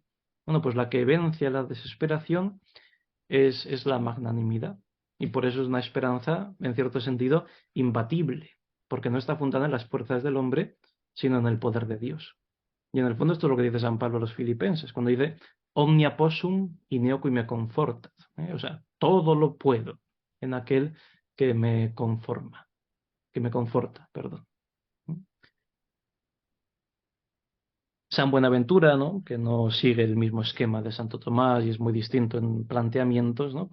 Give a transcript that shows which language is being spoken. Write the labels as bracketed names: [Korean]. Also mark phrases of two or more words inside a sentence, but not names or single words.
[Spanish] Bueno, pues la que vence a la desesperación es la magnanimidad. Y por eso es una esperanza, en cierto sentido, imbatible, porque no está fundada en las fuerzas del hombre, sino en el poder de Dios. Y en el fondo esto es lo que dice San Pablo a los filipenses, cuando dice, [Latin] omnia possum in eo qui me confortat. [Spanish] O sea, todo lo puedo en aquel que me conforma, que me conforta, perdón. San Buenaventura, ¿no? Que no sigue el mismo esquema de Santo Tomás y es muy distinto en planteamientos, ¿no?